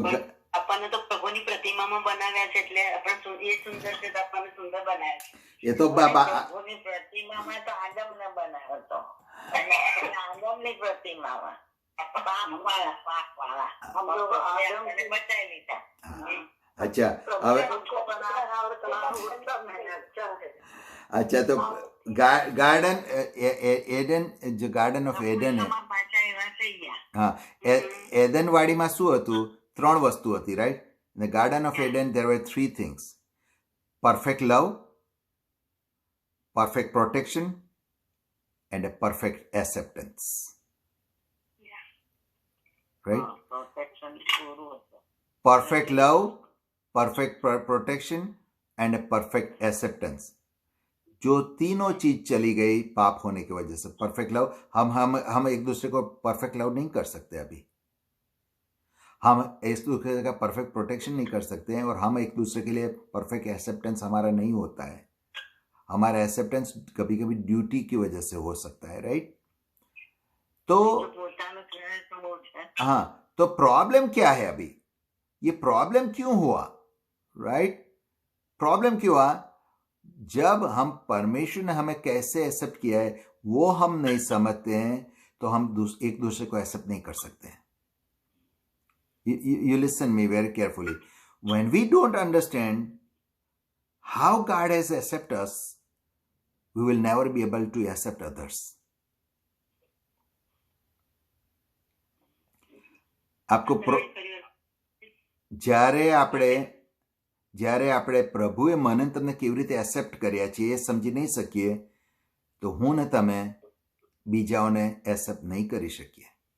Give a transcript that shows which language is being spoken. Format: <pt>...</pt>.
<gu>આપણને તો પ્રભુની પ્રતિમામાં બનાવ્યા છે એટલે આપણે એ સુંદર છે તો આપણને સુંદર બનાવ્યા છે.</gu> <hi>ये तो बाबा</hi> <gu>પ્રભુની પ્રતિમામાં તો આદમને બનાવ્યો હતો અને આદમની પ્રતિમામાં પાપવાળા આદમને બચાવી લીધા.</gu> <hi>अच्छा હવે अच्छा तो गार्डन एडन जो गार्डन ऑफ एडन है</hi> <gu>પાછા એવા થઈ ગયા. हाँ एडन વાડીમાં શું હતું? ત્રણ વસ્તુ હતી, right?</gu> <en>In the garden of Eden there were three things: perfect love, perfect protection, and a perfect acceptance. Right?</en> <gu>Protection પૂરું હતું.</gu> <en>Perfect love, perfect protection, and a perfect acceptance.</en> <hi>जो तीनों चीज चली गई पाप होने की वजह से. परफेक्ट लव, हम एक दूसरे को परफेक्ट लव नहीं कर सकते अभी. हम एक दूसरे का परफेक्ट प्रोटेक्शन नहीं कर सकते हैं और हम एक दूसरे के लिए परफेक्ट एक्सेप्टेंस हमारा नहीं होता है. हमारा एक्सेप्टेंस कभी कभी ड्यूटी की वजह से हो सकता है, राइट? तो</hi> <gu>પોતાનું કહેવાય તો બહુ છે.</gu> <hi>हाँ, तो प्रॉब्लम क्या है अभी? ये प्रॉब्लम क्यों हुआ, राइट? प्रॉब्लम क्यों हुआ? जब हम परमेश्वर ने हमें कैसे एक्सेप्ट किया है वो हम नहीं समझते हैं तो हम एक दूसरे को एक्सेप्ट नहीं कर सकते हैं.</hi> <en>You listen me very carefully. When we don't understand how God has accepted us, we will never be able to accept others.</en> <gu>आपको જ્યારે આપણે પ્રભુએ મને તમને કેવી રીતે એક્સેપ્ટ કર્યા છે એ સમજી નહીં શકીએ તો હું ને તમે બીજાઓને એક્સેપ્ટ નહીં કરી શકીએ.</gu>